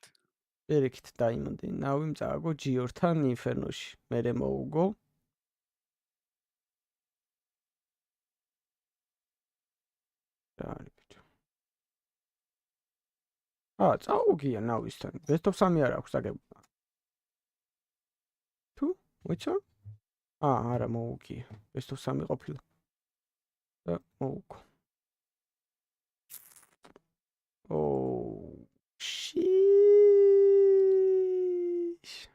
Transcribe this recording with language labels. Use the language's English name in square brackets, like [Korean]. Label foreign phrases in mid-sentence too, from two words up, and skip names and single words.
[Georgian] ერიქით Diamond-ი. NAVI-მ წააგო Gears-თან Inferno-ში. მერე მოუგო. არის ბიჭო. წაუგია NAVI-სთან. [English] Best of 3 [Georgian] არ აქვს აგებულა. თუ? მოიცა? არა მოუგია. [English] Best of 3 [Georgian] ყოფილა. და მოუგო. [English] Oh shit.